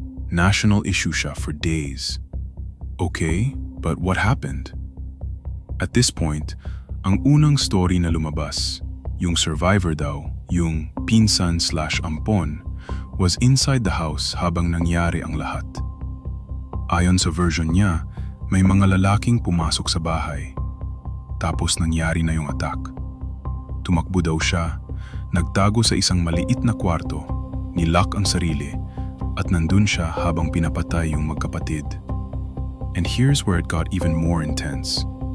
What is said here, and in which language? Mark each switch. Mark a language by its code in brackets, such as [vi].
[en] National issue siya for days. Okay, but what happened? At this point, [tl] ang unang story na lumabas, yung survivor daw, yung pinsan/ampon, was inside the house habang nangyari ang lahat. Ayon sa version niya, may mga lalaking pumasok sa bahay. Tapos nangyari na yung attack. Tumakbo daw siya, nagtago sa isang maliit na kwarto, nilock ang sarili, at nandun siya habang pinapatay yung magkapatid. [en] And here's where it got even more intense.